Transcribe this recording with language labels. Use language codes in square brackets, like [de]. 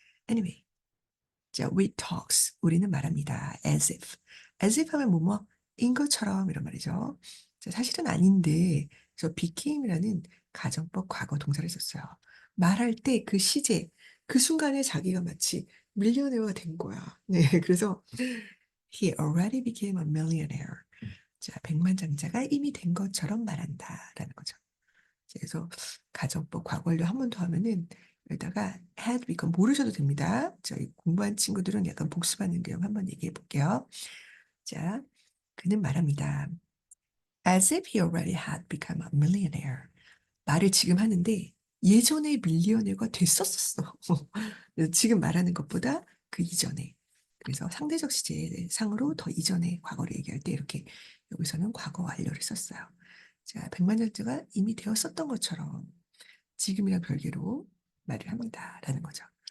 [en] Anyway, 자, we talks. [ko] 우리는 말합니다. [en] as if. [ko] as if 하면 뭐뭐인 것처럼 이런 말이죠. 자, 사실은 아닌데, 저 became이라는 가정법 과거 동사를 썼어요. 말할 때 그 시제, 그 순간에 자기가 마치 밀리언웨어가 된 거야. 네, 그래서 [en] he already became a millionaire. [ko] 자, 백만장자가 이미 된 것처럼 말한다라는 거죠. 그래서 가정법 과거 완료 한 번 더 하면은 여기다가 [en] had become [ko] 모르셔도 됩니다. 저희 공부한 친구들은 약간 복습하는 내용 한번 얘기해 볼게요. 자, 그는 말합니다. [en] As if he already had become a millionaire. [ko] 말을 지금 하는데 예전에 밀리언웨어가 됐었어. 지금 말하는 것보다 그 이전에. 그래서 상대적 시제상으로 더 이전에 과거를 얘기할 때 이렇게 여기서는 과거 완료를 썼어요. 자, 백만장자가 이미 되었었던 것처럼 지금이랑 별개로 말을 합니다라는 거죠.